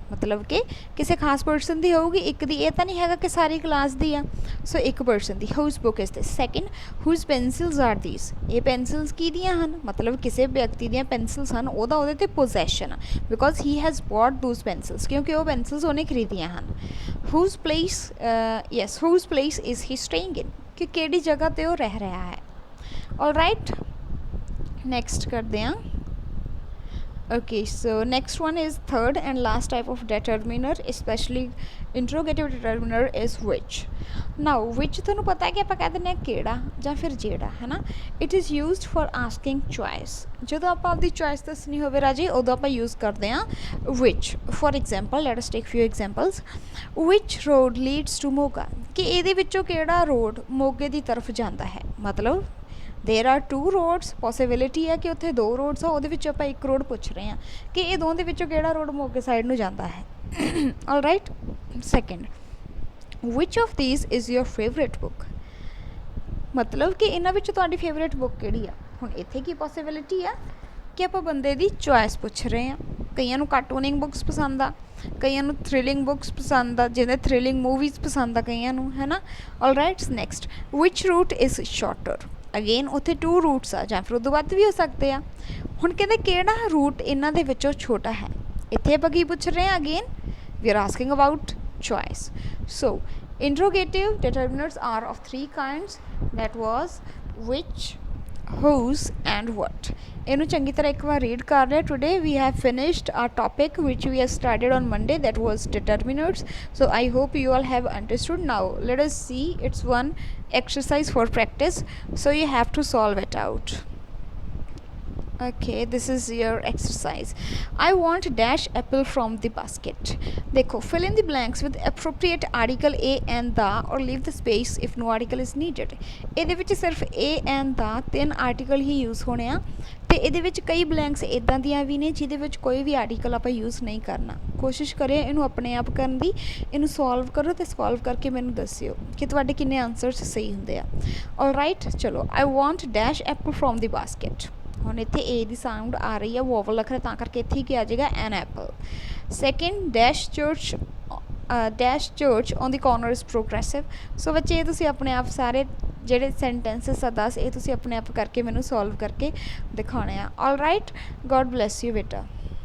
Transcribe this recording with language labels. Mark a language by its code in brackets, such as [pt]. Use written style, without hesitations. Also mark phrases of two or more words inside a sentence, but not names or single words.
[pa] ਮਤਲਬ ਕਿ ਕਿਸੇ ਖਾਸ ਪਰਸਨ ਦੀ ਹੋਊਗੀ, ਇੱਕ ਦੀ। ਇਹ ਤਾਂ ਨਹੀਂ ਹੈਗਾ ਕਿ ਸਾਰੀ ਕਲਾਸ ਦੀ ਆ। ਸੋ ਇੱਕ ਪਰਸਨ ਦੀ। [en] whose book is this. Second, whose pencils are these, [pa] ਇਹ ਪੈਨਸਿਲਸ ਕਿਹਦੀਆਂ ਹਨ? ਮਤਲਬ ਕਿਸੇ ਵਿਅਕਤੀ ਦੀਆਂ ਪੈਨਸਿਲਸ ਹਨ, ਉਹਦਾ ਉਹਦੇ 'ਤੇ ਪੋਜੈਸ਼ਨ ਆ। [en] because he has bought those pencils, [pa] ਕਿਉਂਕਿ ਉਹ ਪੈਨਸਿਲਸ ਉਹਨੇ ਖਰੀਦੀਆਂ ਹਨ। [en] whose place whose place is he staying in, [pa] ਕਿ ਕਿਹੜੀ ਜਗ੍ਹਾ 'ਤੇ ਉਹ ਰਹਿ ਰਿਹਾ ਹੈ। [en] alright, next [pa] ਕਰਦੇ ਹਾਂ। [en] okay, so next one is third and last type of determiner, especially interrogative determiner is which. now which [pa] ਤੁਹਾਨੂੰ ਪਤਾ ਹੈ ਕਿ ਆਪਾਂ ਕਹਿ ਦਿੰਦੇ ਹਾਂ ਕਿਹੜਾ ਜਾਂ ਫਿਰ ਜਿਹੜਾ, ਹੈ ਨਾ। [en] it is used for asking choice, [pa] ਜਦੋਂ ਆਪਾਂ ਆਪਦੀ ਚੋਇਸ ਦੱਸਣੀ ਹੋਵੇ ਰਾਜੇ, ਉਦੋਂ ਆਪਾਂ ਯੂਜ਼ ਕਰਦੇ ਹਾਂ which. [en] for example, let us take few examples. which road leads to Moga, [pa] ਕਿ ਇਹਦੇ ਵਿੱਚੋਂ ਕਿਹੜਾ ਰੋਡ ਮੋਗੇ ਦੀ ਤਰਫ ਜਾਂਦਾ ਹੈ। ਮਤਲਬ [en] there are 2 roads, [pa] possibility ਹੈ ਕਿ ਉੱਥੇ 2 roads ਆ, ਉਹਦੇ ਵਿੱਚੋਂ ਆਪਾਂ ਇੱਕ ਰੋਡ ਪੁੱਛ ਰਹੇ ਹਾਂ ਕਿ ਇਹ ਦੋਵਾਂ ਦੇ ਵਿੱਚੋਂ ਕਿਹੜਾ ਰੋਡ ਮੋਗੇ ਸਾਈਡ ਨੂੰ ਜਾਂਦਾ ਹੈ। [en] alright, second, which of these is your favorite book, [pa] ਮਤਲਬ ਕਿ ਇਹਨਾਂ ਵਿੱਚੋਂ ਤੁਹਾਡੀ [en] favorite book [pa] ਕਿਹੜੀ ਆ। ਹੁਣ ਇੱਥੇ ਕੀ ਪੋਸੀਬਿਲਿਟੀ ਆ ਕਿ ਆਪਾਂ ਬੰਦੇ ਦੀ ਚੋਇਸ ਪੁੱਛ ਰਹੇ ਹਾਂ। ਕਈਆਂ ਨੂੰ [en] cartooning books [pa] ਪਸੰਦ ਆ, ਕਈਆਂ ਨੂੰ [en] thrilling books [pa] ਪਸੰਦ ਆ, ਜਿਹਦੇ [en] thrilling movies [pa] ਪਸੰਦ ਆ ਕਈਆਂ ਨੂੰ, ਹੈ ਨਾ। [en] alright, next, which route is shorter, [pa] ਅਗੇਨ ਉੱਥੇ 2 ਰੂਟਸ ਆ, ਜਾਂ ਫਿਰ ਉਦੋਂ ਵੱਧ ਵੀ ਹੋ ਸਕਦੇ ਆ। ਹੁਣ ਕਹਿੰਦੇ ਕਿਹੜਾ ਰੂਟ ਇਹਨਾਂ ਦੇ ਵਿੱਚੋਂ ਛੋਟਾ ਹੈ। ਇੱਥੇ ਆਪਾਂ ਕੀ ਪੁੱਛ ਰਹੇ ਹਾਂ? [en] again we are asking about [pa] choice. [en] so interrogative determiners are of 3 kinds, that was which, whose and what. [pa] ਇਹਨੂੰ ਚੰਗੀ ਤਰ੍ਹਾਂ ਇੱਕ ਵਾਰ ਰੀਡ ਕਰ ਲਿਆ। [en] today we have finished our topic which we have started on Monday, that was determiners. so I hope you all have understood. now let us see, it's one exercise for practice, so you have to solve it out. okay, this is your exercise. I want dash apple from the basket. देखो, fill in the blanks with appropriate article a and the, or leave the space if no article is needed. [pa] ਇਹਦੇ ਵਿੱਚ ਸਿਰਫ a and the 3 ਆਰਟੀਕਲ ਹੀ ਯੂਜ਼ ਹੋਣੇ ਆ, ਤੇ ਇਹਦੇ ਵਿੱਚ ਕਈ ਬਲੈਂਕਸ ਇੱਦਾਂ ਦੀਆਂ ਵੀ ਨੇ ਜਿਹਦੇ ਵਿੱਚ ਕੋਈ ਵੀ ਆਰਟੀਕਲ ਆਪਾਂ ਯੂਜ਼ ਨਹੀਂ ਕਰਨਾ। ਕੋਸ਼ਿਸ਼ ਕਰਿਓ ਇਹਨੂੰ ਆਪਣੇ ਆਪ ਕਰਨ ਦੀ। ਇਹਨੂੰ ਸੋਲਵ ਕਰੋ ਤੇ ਸੋਲਵ ਕਰਕੇ ਮੈਨੂੰ ਦੱਸਿਓ ਕਿ ਤੁਹਾਡੇ ਕਿੰਨੇ ਆਨਸਰਸ ਸਹੀ ਹੁੰਦੇ ਆ। [en] alright, ਚਲੋ, I want dash apple from the basket. [pa] ਹੁਣ ਇੱਥੇ ਏ ਦੀ ਸਾਊਂਡ ਆ ਰਹੀ ਹੈ, ਵੋਵਲ ਰੱਖ ਰਿਹਾ, ਤਾਂ ਕਰਕੇ ਇੱਥੇ ਕੀ ਆ ਜਾਏਗਾ? [en] An apple. Second, dash church on the corner is progressive. [pa] ਸੋ ਬੱਚੇ, ਇਹ ਤੁਸੀਂ ਆਪਣੇ ਆਪ ਸਾਰੇ ਜਿਹੜੇ ਸੈਂਟੈਂਸਸ ਆ 10, ਇਹ ਤੁਸੀਂ ਆਪਣੇ ਆਪ ਕਰਕੇ ਮੈਨੂੰ ਸੋਲਵ ਕਰਕੇ ਦਿਖਾਉਣੇ ਆ। [en] alright, God bless you ਬੇਟਾ।